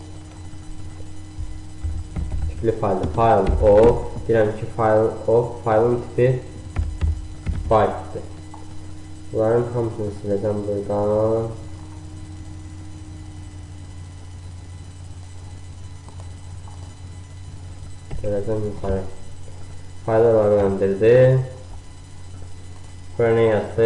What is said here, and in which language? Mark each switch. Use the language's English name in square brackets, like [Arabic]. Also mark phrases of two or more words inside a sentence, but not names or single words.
[Azerbaijani] Tipli fayldır. [English] File of. [Azerbaijani] Deyirəm ki, [English] file of. [Azerbaijani] Faylın tipi byte'dir. Bunların hamısını siləcəm buradan. Gələcəm yuxarı. Faylı öyrəndirdi. Buraya nə yazdı?